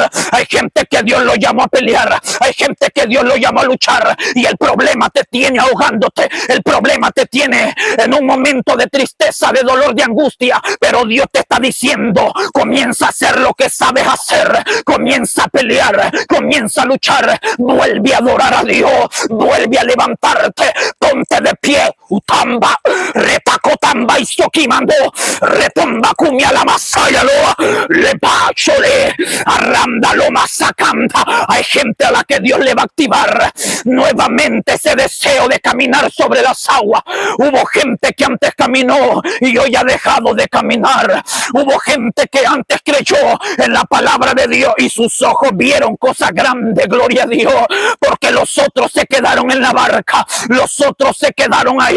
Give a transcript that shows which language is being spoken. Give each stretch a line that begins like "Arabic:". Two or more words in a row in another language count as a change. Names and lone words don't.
Spanish: Hay gente que Dios lo llamó a pelear, hay gente que Dios lo llamó a luchar, y el problema te tiene ahogándote, el problema te tiene en un momento de tristeza, de dolor, de angustia, pero Dios te está diciendo, comienza a hacer lo que sabes hacer, comienza a pelear, comienza a luchar, vuelve a adorar a Dios, vuelve a levantarte, ponte de pie. Utamba, retacotamba y soquimando, retomba cumia la masaya loa, le pachole, arranda lo masacanta. Hay gente a la que Dios le va a activar nuevamente ese deseo de caminar sobre las aguas. Hubo gente que antes caminó y hoy ha dejado de caminar. Hubo gente que antes creyó en la palabra de Dios y sus ojos vieron cosas grandes, gloria a Dios, porque los otros se quedaron en la barca, los otros se quedaron ahí.